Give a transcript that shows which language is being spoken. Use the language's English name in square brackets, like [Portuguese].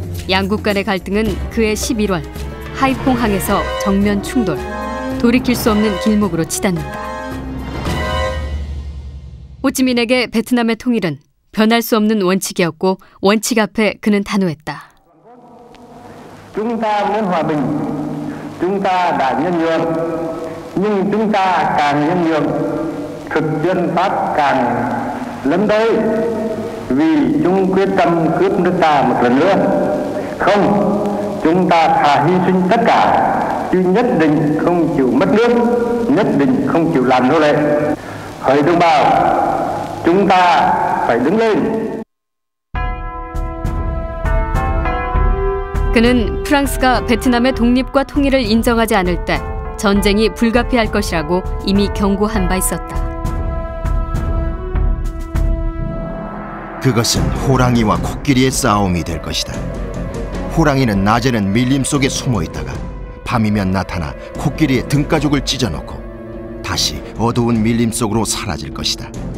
[Korean] 양국 간의 갈등은 그해 11월 하이퐁항에서 정면 충돌, 돌이킬 수 없는 길목으로 치닫는다. 호찌민에게 베트남의 통일은 변할 수 없는 원칙이었고 원칙 앞에 그는 단호했다. [Vietnamese] Chúng ta muốn hòa bình, chúng ta đã nhân nhượng, nhưng chúng ta càng nhân nhượng, thực dân Pháp càng lấn tới, vì chúng quyết tâm cướp nước ta một lần nữa. Không, chúng ta thà hy sinh tất cả, chứ nhất định không chịu mất nước, nhất định không chịu làm nô lệ. Hỡi đồng bào, chúng ta phải đứng lên. [Korean] 그는 프랑스가 베트남의 독립과 통일을 인정하지 않을 때 전쟁이 불가피할 것이라고 이미 경고한 바 있었다. 그것은 호랑이와 코끼리의 싸움이 될 것이다. 호랑이는 낮에는 밀림 속에 숨어 있다가 밤이면 나타나 코끼리의 등가죽을 찢어놓고 다시 어두운 밀림 속으로 사라질 것이다.